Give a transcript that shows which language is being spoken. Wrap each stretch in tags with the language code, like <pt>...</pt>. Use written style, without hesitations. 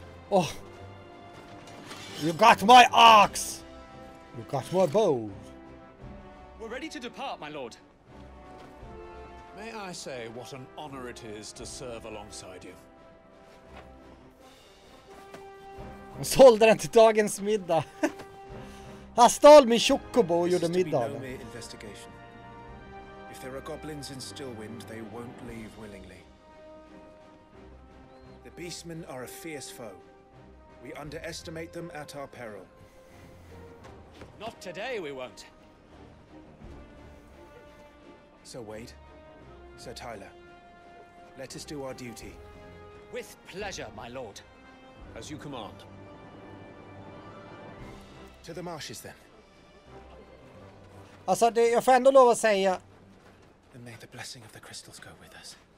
<en>Oh. You got my axe! You got my bow. We're ready to depart, my lord. May I say what an honor it is to serve alongside you?</en> <sv>Han sålde den till dagens middag. Han stal min chocobo och gjorde middag.</sv> <en>No mere investigation. If there are goblins in Stillwind, they won't leave willingly. The beastmen are a fierce foe. We underestimate them at our peril. Not today, we won't. Sir Wade, Sir Tyler, let us do our duty. With pleasure, my lord. As you command. To the marshes then.</en> <sv>Alltså jag får ändå lov att säga.</sv> <en>And may the blessing of the crystals go with us.</en>